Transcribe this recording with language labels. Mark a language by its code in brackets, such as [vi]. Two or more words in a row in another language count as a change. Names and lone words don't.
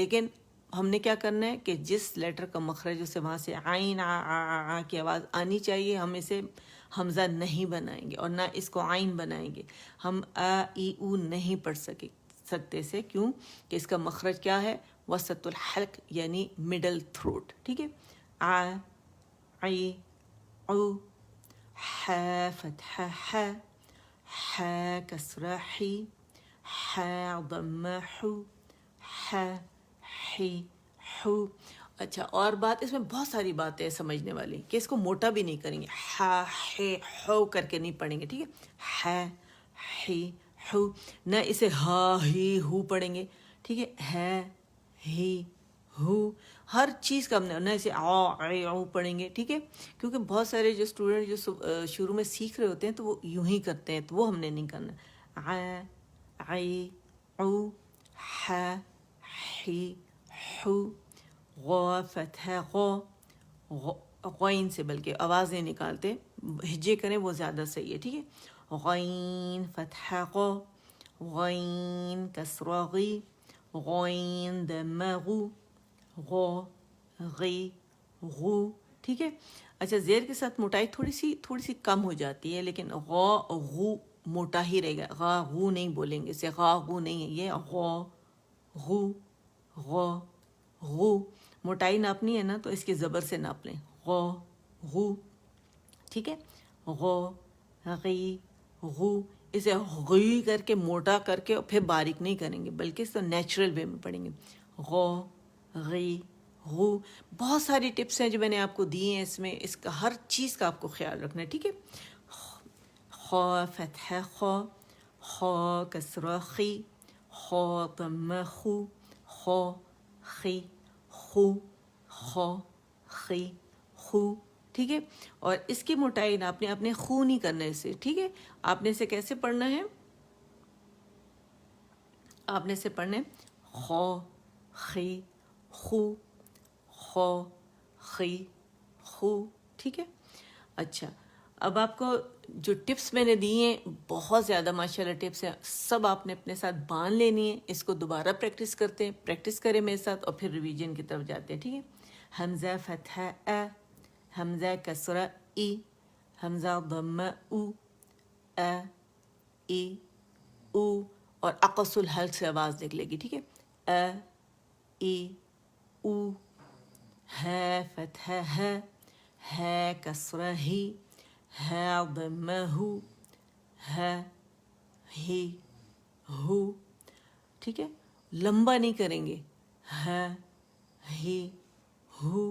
[ur] لیکن ہم نے کیا کرنا ہے کہ جس لیٹر کا مخرج اسے وہاں سے عین آ کی آواز آنی چاہیے، ہم اسے ہمزہ نہیں بنائیں گے اور نہ اس کو عین بنائیں گے. ہم آ ای او نہیں پڑھ سکتے سے، کیوں کہ اس کا مخرج کیا ہے, [ar] وسط الحلق [ur] یعنی [en] middle throat, [ur] ٹھیک ہے. [ar] आई औ, ح فتحة ح كسرة حي ح ضمة حو ح حي حو۔ [ur] اچھا، اور بات اس میں بہت ساری باتیں ہیں سمجھنے والی کہ اس کو موٹا بھی نہیں کریں گے، ح ح حو کر کے نہیں پڑھیں گے، ٹھیک ہے، ح حی حو، نہ اسے ہا ہی ہو پڑھیں گے، ٹھیک ہے، ہی ہو، ہر چیز کا ہم نے نہ اسے او پڑھیں گے، ٹھیک ہے، کیونکہ بہت سارے جو اسٹوڈنٹ جو شروع میں سیکھ رہے ہوتے ہیں تو وہ یوں ہی کرتے ہیں، تو وہ ہم نے نہیں کرنا۔ عی او ح حی حو، غو فتح غو، غین سے بلکہ آواز نہیں نکالتے، ہجے کریں وہ زیادہ صحیح ہے، ٹھیک ہے، غین فتح غو، غین کسرہ غی، غین دمہ غو، غو غی غو، ٹھیک ہے۔ اچھا، زیر کے ساتھ موٹائی تھوڑی سی کم ہو جاتی ہے، لیکن غو غو موٹا ہی رہے گا، غا غو نہیں بولیں گے، اسے غا غو نہیں ہے، یہ غو غو غو غو۔ موٹائی ناپنی ہے نا تو اس کی زبر سے ناپ لیں، غو غو، ٹھیک ہے، غو غی غو، اسے غی کر کے موٹا کر کے اور پھر باریک نہیں کریں گے، بلکہ اس کو [en] natural way [ur] میں پڑھیں گے، غو غی غو۔ بہت ساری ٹپس ہیں جو میں نے آپ کو دی ہیں، اس میں اس کا ہر چیز کا آپ کو خیال رکھنا ہے، ٹھیک ہے۔ خو فتح خو، خو کسرہ خی، خو ضمہ خو، خو خی خو، خو خی خو، ٹھیک ہے۔ اور اس کی موٹائی نا آپ نے خو نہیں کرنا ہے اسے، ٹھیک ہے۔ آپ نے اسے کیسے پڑھنا ہے، آپ نے اسے پڑھنا ہے خو خی خو، خو خی خو، ٹھیک ہے۔ اچھا، اب آپ کو جو ٹپس میں نے دی ہیں بہت زیادہ ماشاءاللہ ٹپس ہیں، سب آپ نے اپنے ساتھ باندھ لینی ہے، اس کو دوبارہ پریکٹس کریں میرے ساتھ اور پھر ریویژن کی طرف جاتے ہیں، ٹھیک ہے۔ حمزہ فتحہ ا، حمزہ کسرہ ای، حمزہ ضمہ او، ا ای او، اور [ar] اقص الحلق [ur] سے آواز نکلے گی، ٹھیک ہے، ا ای او، ہے فتحہ ہے کسرہ ہی، ہے ضمہ ہو، ہے ہی ہو، ٹھیک ہے، لمبا نہیں کریں گے، ہے ہی ہو۔